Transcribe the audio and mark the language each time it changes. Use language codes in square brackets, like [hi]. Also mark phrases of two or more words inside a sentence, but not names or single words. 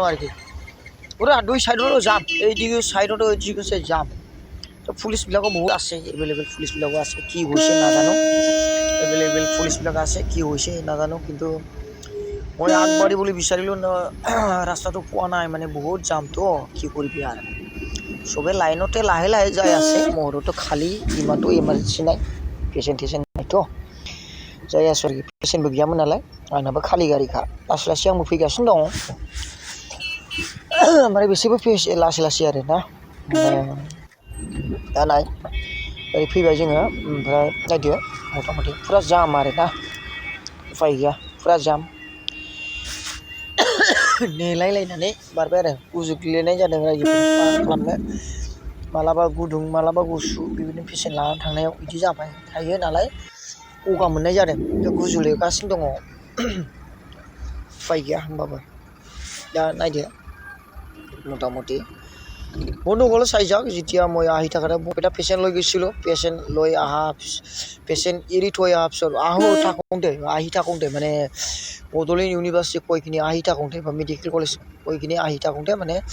[as] আৰু কি পুৰা দুই সাইডতো জাম এইদিকে সাইডতো এইদিকে জাম তো পুলিচবিলাকো বহুত আছে এভেইলেবল পুলিচবিলাকো আছে কি হৈছে নাজানো এভেইলেবল পুলিচবিলাক আছে কি হৈছে নাজানো কিন্তু মই আগবাঢ়িবলৈ বিচাৰিলোঁ ৰাস্তাটো পোৱা নাই মানে বহুত জামটো কি কৰিবি আৰু সবে লাইনতে লাহে লাহে যাই আছে মোৰতো খালি ইমানটো ইমাৰ্জেঞ্চি নাই পেচেণ্ট নাইতো যাই আছো আৰু পেচেণ্টबो [brx] गैयामोन नालाय आंनाबो खालि गारिखा लासै लासै आंबो फैगासिनो दं ओमफ्राय बिसोरबो फैयो लासै लासै आरो ना दा नाय ओरै फैबाय जोङो ओमफ्राय नायदो मथा-मथि फुरा जाम आरो ना उफाय गैया फुरा जाम नेलायलायनानै बारबाय आरो उजुग्लेनाय जादों रायजोफोर मा खालामनो मालाबा गुदुं मालाबा गुसु बेबायदिनो पेसेन्ट लानानै थांनायाव बिदि जाबाय थायो नालाय गगा मोननाय जादों गुजुलेगासिनो दङ उफाय गैया होमबाबो दा नायदो मथा-मथि [as] বন্ধুসকল চাই যাওক যেতিয়া মই 80 টাকাতে বৰপেটা পেচেণ্ট লৈ গৈছিলোঁ পেচেণ্ট লৈ পেচেণ্ট এৰি থৈ অহাৰ পিছত আহি থাকোঁতে মানে বডোলেণ্ড ইউনিভাৰ্চিটি কৈখিনি আহি থাকোঁতে বা [en] medical college [as] কৈখিনি আহি থাকোঁতে মানে